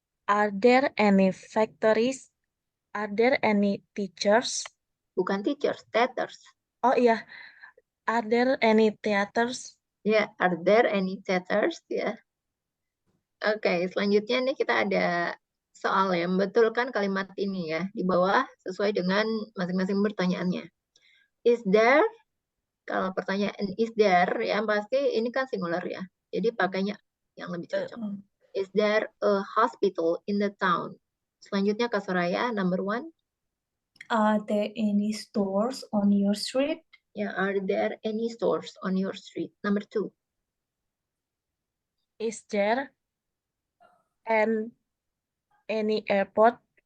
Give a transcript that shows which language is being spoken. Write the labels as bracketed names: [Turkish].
[English] Are there any factories? Are there any teachers? [Indonesian] Bukan teachers, theaters. Oh iya, [English] are there any theaters? Ya, are there any theaters? [Indonesian] Ya. Oke, selanjutnya nih kita ada soal yang betulkan kalimat ini ya di bawah sesuai dengan masing-masing pertanyaannya. [English] Is there? [Indonesian] Kalau pertanyaan is there ya pasti ini kan singular ya. Jadi pakainya yang lebih cocok. [English] Is there a hospital in the town? [Indonesian] Selanjutnya Kak Soraya, number 1. [English] Are there any stores on your street? Ya, are there any stores on your street? Number 2. Is there any airport?